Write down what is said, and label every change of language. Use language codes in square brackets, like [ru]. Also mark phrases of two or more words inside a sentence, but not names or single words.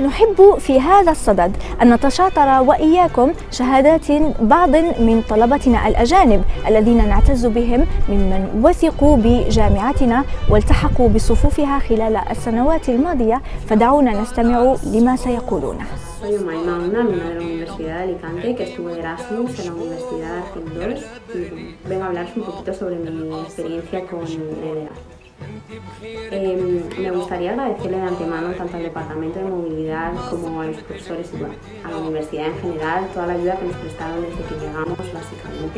[ar] نحب في هذا الصدد أن نتشاطر وإياكم شهادات بعض من طلبتنا الأجانب الذين نعتز بهم ممن وثقوا بجامعتنا والتحقوا بصفوفها خلال السنوات الماضية، فدعونا نستمع لما سيقولون. [es] Soy Umaima Una, alumna de la Universidad de Alicante, que estuvo de Erasmus en la Universidad Argel 2 y vengo a hablaros un poquito sobre mi experiencia con el Erasmus. Me gustaría agradecerle de antemano tanto al Departamento de Movilidad como a los profesores y bueno, a la universidad en general toda la ayuda que nos prestaron desde que llegamos básicamente.